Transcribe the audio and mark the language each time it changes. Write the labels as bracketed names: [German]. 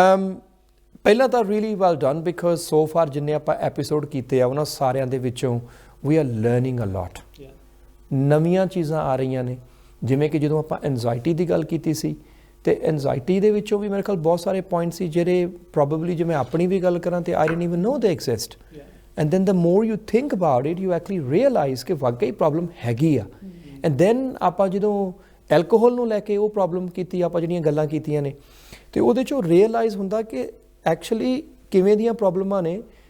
[Punjabi] ਪਹਿਲਾਂ ਤਾਂ [English] really well done, because so far [Punjabi] ਜਿੰਨੇ ਆਪਾਂ ਐਪੀਸੋਡ ਕੀਤੇ ਆ ਉਹਨਾਂ ਸਾਰਿਆਂ ਦੇ ਵਿੱਚੋਂ [English] We are learning a lot. [Punjabi] ਨਵੀਆਂ ਚੀਜ਼ਾਂ ਆ ਰਹੀਆਂ ਨੇ, ਜਿਵੇਂ ਕਿ ਜਦੋਂ ਆਪਾਂ ਐਨਜ਼ਾਈਟੀ ਦੀ ਗੱਲ ਕੀਤੀ ਸੀ, ਅਤੇ ਐਨਜ਼ਾਈਟੀ ਦੇ ਵਿੱਚੋਂ ਵੀ ਮੇਰੇ ਖਿਆਲ ਬਹੁਤ ਸਾਰੇ ਪੁਆਇੰਟ ਸੀ ਜਿਹੜੇ ਪ੍ਰੋਬੇਬਲੀ, ਜੇ ਮੈਂ ਆਪਣੀ ਵੀ ਗੱਲ ਕਰਾਂ ਤਾਂ [English] I don't even know they exist. And then the more you think about it, you actually realize [Punjabi] ਕਿ ਵਾਕਈ ਪ੍ਰੋਬਲਮ ਹੈਗੀ ਆ। [English] and then [Punjabi] ਆਪਾਂ ਜਦੋਂ ਐਲਕੋਹਲ ਨੂੰ ਲੈ ਕੇ ਉਹ ਪ੍ਰੋਬਲਮ ਕੀਤੀ, ਆਪਾਂ ਜਿਹੜੀਆਂ ਗੱਲਾਂ ਕੀਤੀਆਂ ਨੇ, ਅਤੇ ਉਹਦੇ 'ਚੋਂ ਰੀਅਲਾਈਜ਼ ਹੁੰਦਾ ਕਿ ਐਕਚੁਅਲੀ ਕਿਵੇਂ ਦੀਆਂ ਪ੍ਰੋਬਲਮਾਂ ਨੇ।